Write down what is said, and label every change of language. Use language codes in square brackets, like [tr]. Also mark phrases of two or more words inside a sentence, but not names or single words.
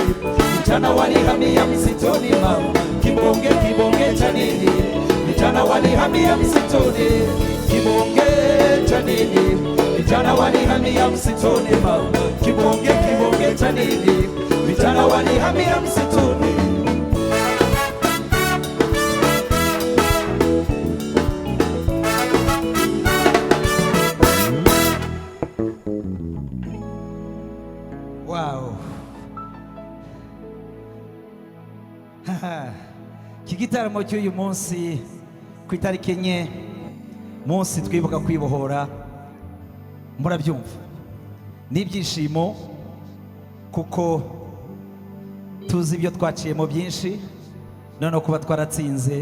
[sw] Vijana walihamia msituni mama. Kibonge cha nini? Vijana walihamia msituni. Kibonge cha nini? Vijana walihamia msituni mama. Kibonge cha nini? Vijana walihamia msituni. Wow. [rw] Kigitaramo cy'uyu munsi ku itariki enye, munsi twibuka kwibohora, murabyumva n'ibyishimo kuko tuzi ibyo twaciyemo byinshi, none kuba twaratsinze.